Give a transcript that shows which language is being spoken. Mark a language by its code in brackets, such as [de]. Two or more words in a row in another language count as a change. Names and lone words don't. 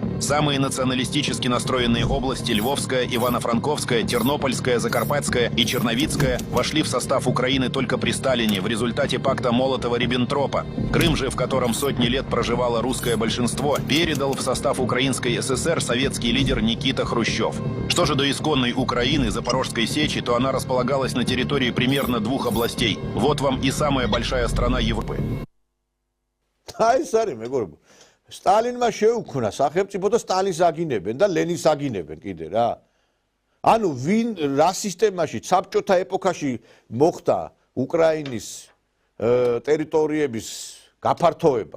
[ru] Самые националистически настроенные области – Львовская, Ивано-Франковская, Тернопольская, Закарпатская и Черновицкая – вошли в состав Украины только при Сталине в результате пакта Молотова-Риббентропа. Крым же, в котором сотни лет проживало русское большинство, передал в состав Украинской ССР советский лидер Никита Хрущев. Что же до исконной Украины, Запорожской сечи, то она располагалась на территории примерно 2 областей. Вот вам и самая большая страна Европы. [ka] აი ეს არის მეგობრებო. სტალინმა შეუქმნა სახელმწიფო და სტალინს აგინებენ და ლენინს აგინებენ კიდე რა. ანუ ვინ რა სისტემაში საბჭოთა ეპოქაში მოხდა უკრაინის ტერიტორიების გაფართოება.